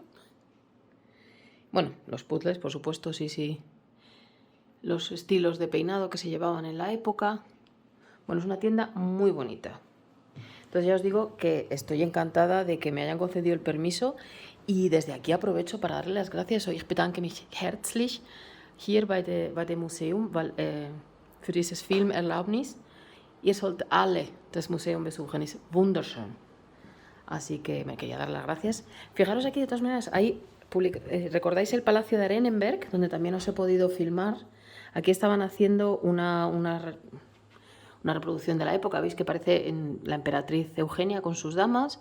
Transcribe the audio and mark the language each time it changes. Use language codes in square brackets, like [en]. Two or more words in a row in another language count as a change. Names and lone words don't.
[es] Bueno, los puzzles, por supuesto, sí. Los estilos de peinado que se llevaban en la época. Bueno, es una tienda muy bonita. Entonces ya os digo que estoy encantada de que me hayan concedido el permiso y desde aquí aprovecho para darle las gracias. [de] Ich bedanke mich herzlich hier bei dem Museum für dieses Filmerlaubnis. Ihr sollt alle das Museum besuchen, ist wunderschön. [es] Así que me quería dar las gracias. Fijaros aquí, de todas maneras, ¿recordáis el Palacio de Arenenberg, donde también os he podido filmar? Aquí estaban haciendo una reproducción de la época. Veis que parece la emperatriz Eugenia con sus damas.